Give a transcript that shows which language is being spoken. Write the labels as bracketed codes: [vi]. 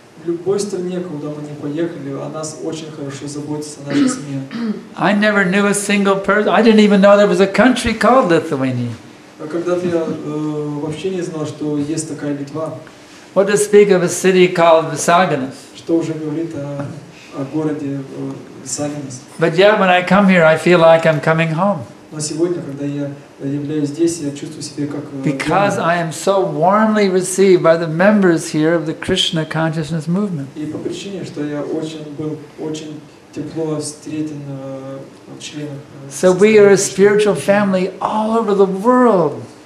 [ru] В любой стране, куда мы не поехали, о нас очень хорошо заботятся наши семьи. [en] I never knew a single person. I didn't even know there was a country called Lithuania. [ru] Когда-то я вообще не знал, что есть такая Литва. [en] What to speak of a city called Visaginas? [ru] Что уже говорит о городе Visaginas. [en] But yet, when I come here, I feel like I'm coming home. [ru] Но сегодня, когда я являюсь здесь, я чувствую себя как [en] Because [ru] дома. [en] I am so warmly received by the members here of the Krishna Consciousness Movement. [ru] И по причине, что я был очень тепло встретен в членах. [en] So we are a spiritual family all over the world.